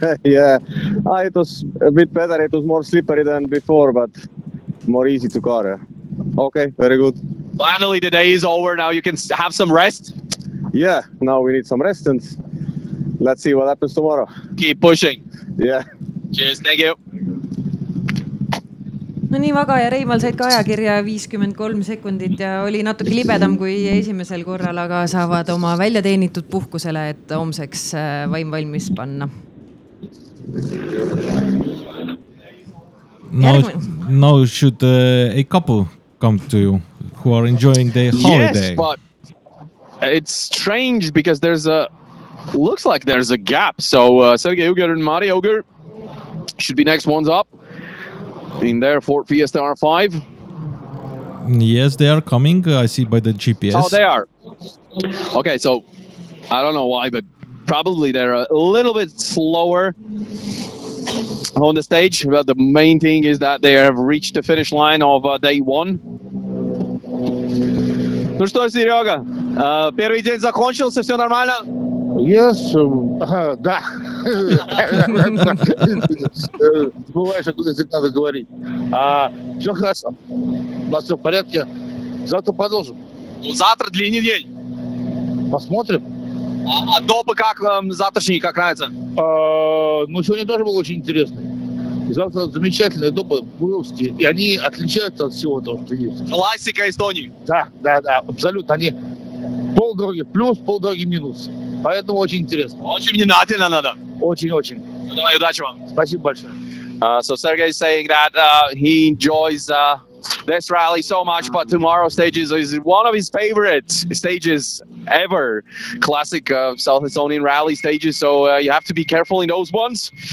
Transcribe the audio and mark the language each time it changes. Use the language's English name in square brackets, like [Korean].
[English] Yeah, it was a bit better. It was more slippery than before, but more easy to car. Okay, very good. Finally, the day is over. Now you can have some rest. Yeah, now we need some rest and let's see what happens tomorrow. Keep pushing. Yeah. Cheers, thank you. [Estonian] No nii, Vaga ja Reimal said ka ajakirja 53 sekundit ja oli natuke libedam kui esimesel korral, aga saavad oma välja teenitud puhkusele, et homseks vaim valmis panna. [English] Now should a couple come to you who are enjoying the holiday. Yes, but it's strange because looks like there's a gap. So Sergei Uger and Mari Uger should be next ones up. In there, Ford Fiesta R5. Yes, they are coming. I see by the GPS. Oh, they are. Okay, so I don't know why, but probably they're a little bit slower on the stage. But the main thing is that they have reached the finish line of day one. [Russian] Ну что, Серега? Первый день закончился, все нормально? [English] Yes, [Russian] да. Забываешь, откуда здесь надо говорить. Все хорошо. У нас все в порядке. Завтра продолжим. Ну, завтра длинный день. Посмотрим. А допы как вам завтрашний, как нравится? Ну, сегодня тоже было очень интересно. Завтра замечательные допы буровские. И они отличаются от всего того, что есть. Классика Эстонии. Да, да, да, абсолютно. Они полдороги плюс, полдороги минус. Поэтому очень интересно. Очень внимательно надо. Очень-очень. Ну, давай, удачи вам. Спасибо большое. [English] So Sergei is saying that he enjoys this rally so much, but tomorrow stages is one of his favorite stages ever. Classic South Estonian rally stages, so you have to be careful in those ones.